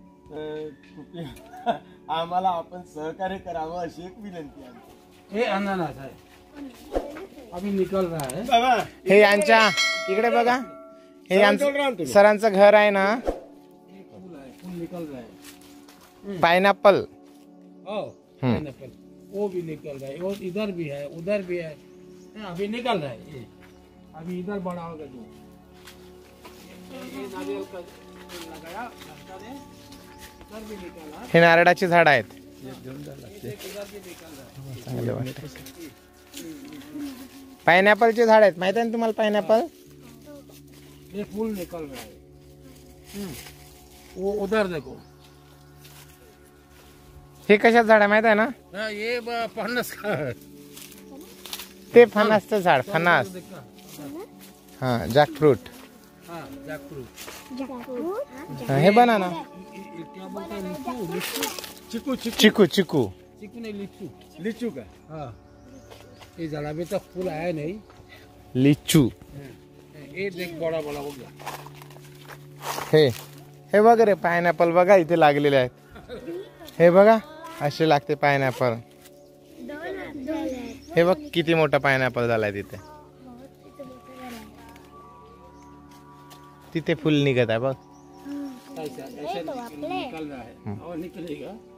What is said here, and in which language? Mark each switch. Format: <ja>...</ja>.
<mr>तर आम्हाला आपण सहकार्य करावं अशी एक विनंती आहे। हे अननस आहे,</mr> <hi>अभी निकल रहा है</hi> <mr>बाबा, हे यांच्या इकडे बघा, हे यांचं सरांचं घर आहे ना,</mr> <hi>फूल निकल रहा है। पाइनएप्पल। पाइनएप्पल वो भी निकल रहा है, वो इधर भी है उधर भी है, अभी निकल रहा है। ये अभी इधर बड़ा होगा जो ये नारियल का लगाया ने इधर भी निकला,</hi> <mr>हे नारळाची झाड आहेत।</mr> <hi>इधर भी निकल रहा है।</hi> <mr>पाइनएप्पलचे झाड आहेत, माहिती आहे ना तुम्हाला पाइनएप्पल?</mr> <hi>ये फूल निकल रहा है, वो उधर देखो।</hi> <mr>हे कशाचं झाड आहे माहिती आहे ना?</mr> <hi>ये फणस का है,</hi> <mr>ते फणसचं झाड, फणस।</mr> <hi>हाँ, जैकफ्रूट। हाँ जैकफ्रूट।</hi> <mr>हे बनाना,</mr> <hi>क्या बोलते हैं, लिचू, चिकू चिकू चिकू चिकू चिकू नहीं लिचू,</hi> <mr>लिचू का?</mr> <hi>हाँ ये जरा अभी तक फूल आया नहीं। लिचू। ये देख बड़ा बड़ा हो गया।</hi> <mr>हे बघ रे, पाइनएप्पल बघा इथे लागलेले आहेत। हे बघा असे लागते पाइनएप्पल। हे बघ किती मोठा पाइनएप्पल झालाय तिथे, तिथे फुल निघत आहे बघ।</mr> <hi>ऐसा ऐसे निकल रहा है और निकलेगा।</hi>